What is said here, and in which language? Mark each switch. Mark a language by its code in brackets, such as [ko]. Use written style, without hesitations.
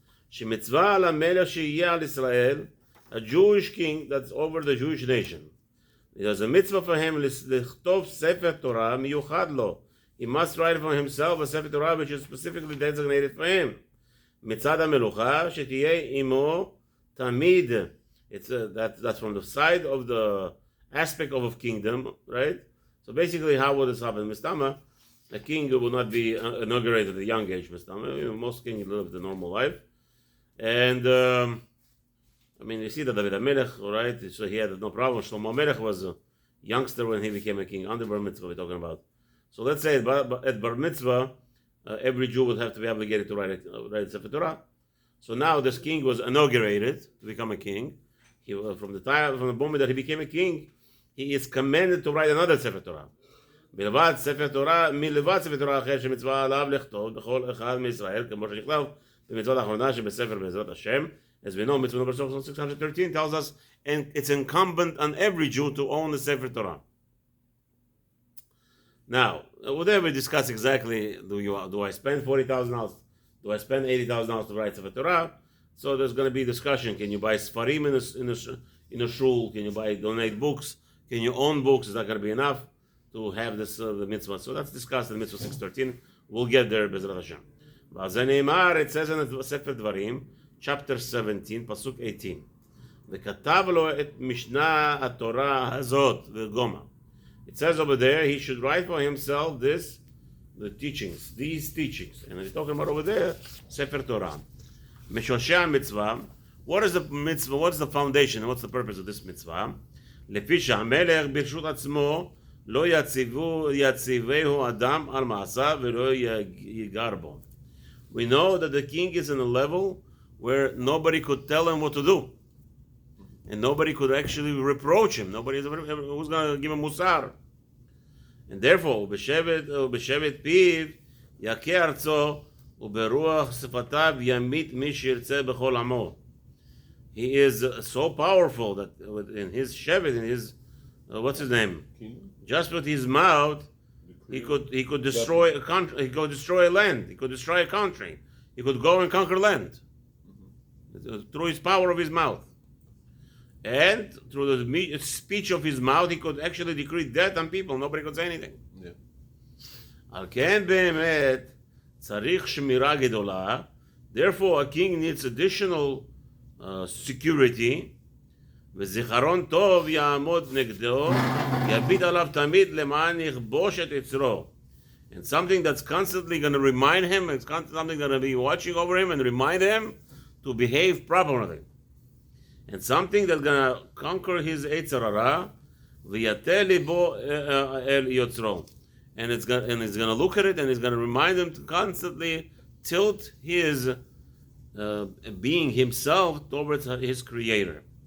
[he] שמצווה על המלך שיהיה על ישראל, a Jewish king that's over the Jewish nation. [en] There's a mitzvah for him לכתוב ספר תורה מיוחד לו. He must write for himself a Sefer Torah which is specifically designated for him. [he] מצד המלוכה שתהיה עמו תמיד. [en] That's from the side of the aspect of a kingdom, right? So basically, how would this happen? Mistama, a king will not be inaugurated at a young age. Mistama, most kings live the normal life, and you see that David HaMelech, right? So he had no problem. Shlomo HaMelech was a youngster when he became a king. Under Bar Mitzvah, we're talking about. So let's say at Bar Mitzvah, every Jew would have to be obligated to write Sefer Torah. So now this king was inaugurated to become a king. From the moment that he became a king, he is commanded to write another Sefer Torah. [he] מלבד ספר תורה אחר שמצווה עליו לכתוב בכל אחד מישראל, כמו שנכתב במצוות האחרונה שבספר בעזרת השם. [en] As we know, mitzvah number 613 tells us, and it's incumbent on every Jew to own the Sefer Torah. Now, whatever we discuss exactly, do I spend $40,000? Do I spend $80,000 to write Sefer Torah? So there's going to be discussion. Can you buy Sfarim in a shul? Can you donate books? Can you own books? Is that going to be enough to have this the mitzvah? So that's discussed in mitzvah 613. We'll get there, Bezrat Hashem. It says in the Sefer Dvarim, chapter 17, pasuk 18. וכתב לו את משנה התורה הזאת וגומה. It says over there he should write for himself these teachings. And he's talking about over there, Sefer Torah. Meshosheh mitzvah. What is the mitzvah? What's the foundation? What's the purpose of this mitzvah? [he] לפי שהמלך ברשות עצמו לא יציבהו אדם על מעשיו ולא ייגר בו. [en] We know that the king is in a level where nobody could tell him what to do. And nobody could actually reproach him. Nobody who's going to give him musar. [he] And therefore, בשבט פיו יכה ארצו וברוח שפתיו ימית מי שירצה בכל עמו. [en] He is so powerful that in his shevet, in his what's his name? Just with his mouth, he could destroy a country. He could destroy a land. He could destroy a country. He could go and conquer land through his power of his mouth, and through the speech of his mouth, he could actually decree death on people. Nobody could say anything. [he] על כן באמת צריך שמירה גדולה. Therefore, a king needs additional security, וזיכרון טוב יעמוד נגדו, יביט עליו תמיד למען יכבוש את יצרו. [en] And something that's constantly going to remind him, it's something going to be watching over him and remind him to behave properly. And something that's going to conquer his יצר הרע, ויטה ליבו אל יוצרו. And it's going to look at it and it's going to remind him to constantly tilt his being himself towards his creator.